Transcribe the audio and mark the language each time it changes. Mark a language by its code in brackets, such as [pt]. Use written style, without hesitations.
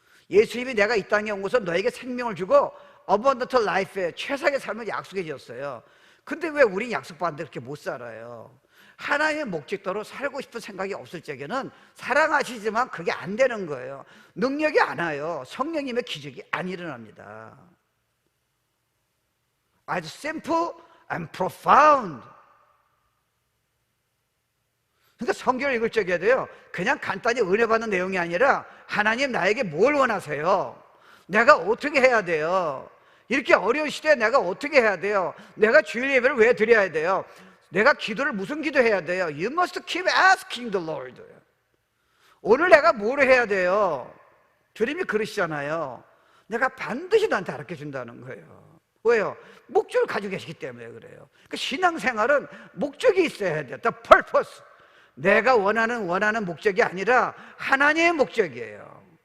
[ko] 예수님이 내가 이 땅에 온 것은 너에게 생명을 주고 [en] abundant life [ko] 의 최상의 삶을 약속해 주셨어요. 근데 왜 우린 약속받는데 그렇게 못 살아요? 하나님의 목적대로 살고 싶은 생각이 없을 적에는 사랑하시지만 그게 안 되는 거예요. 능력이 안 와요. 성령님의 기적이 안 일어납니다. 아주 [en] simple and profound. [ko] 그러니까 성경을 읽을 적에도요, 그냥 간단히 은혜 받는 내용이 아니라 하나님 나에게 뭘 원하세요? 내가 어떻게 해야 돼요? 이렇게 어려운 시대에 내가 어떻게 해야 돼요? 내가 주일 예배를 왜 드려야 돼요? 내가 기도를 무슨 기도해야 돼요? [en] You must keep asking the Lord. [ko] 오늘 내가 뭘 해야 돼요? 주님이 그러시잖아요. 내가 반드시 너한테 가르쳐 준다는 거예요. 왜요? 목적을 가지고 계시기 때문에 그래요. 그 신앙생활은 목적이 있어야 돼요. [en] The purpose. [ko] 내가 원하는 목적이 아니라 하나님의 목적이에요.